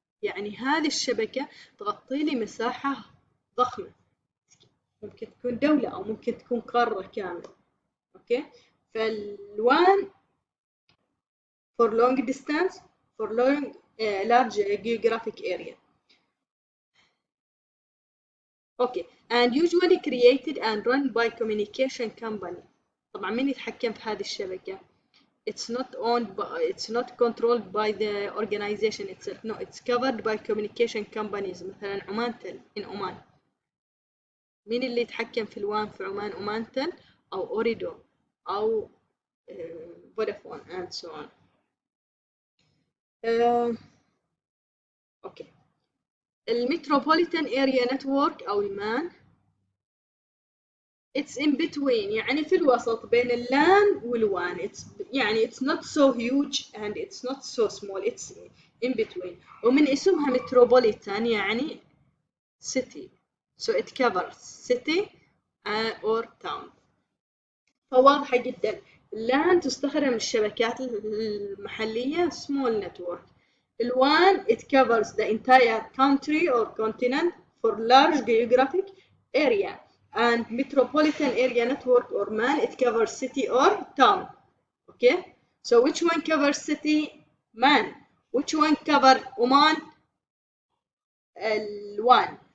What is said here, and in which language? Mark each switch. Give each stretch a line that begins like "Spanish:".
Arabic: يعني هذه الشبكة تغطي لي مساحة ضخمة، ممكن تكون دولة أو ممكن تكون قارة كاملة.
English: Okay, فالوان for long distance for large geographic area. Okay, and usually created and run by communication company.
Arabic: طبعا مين يتحكم في هذه الشبكة؟
English: It's not owned by, it's not controlled by the organization itself. No, it's covered by communication companies.
Arabic: مثلا
English: Omantel in Oman.
Arabic: مين اللي يتحكم في الوان في عمان؟ عمانتل أو أوريدو أو فودافون
English: and so on. Okay.
Arabic: المتروبوليتان اريا نتورك او المان
English: it's in between،
Arabic: يعني في الوسط بين اللان والوان.
English: it's
Arabic: يعني
English: it's not so huge and it's not so small, it's in between.
Arabic: ومن اسمها متروبوليتان يعني
English: city, so it covers city or town.
Arabic: فواضحة جدا اللان تستخدم الشبكات المحلية
English: small network. الوان it covers the entire country or continent for large geographic area, and metropolitan area network or MAN it covers city or town. Okay, so which one covers city? MAN. Which one cover Oman? الوان.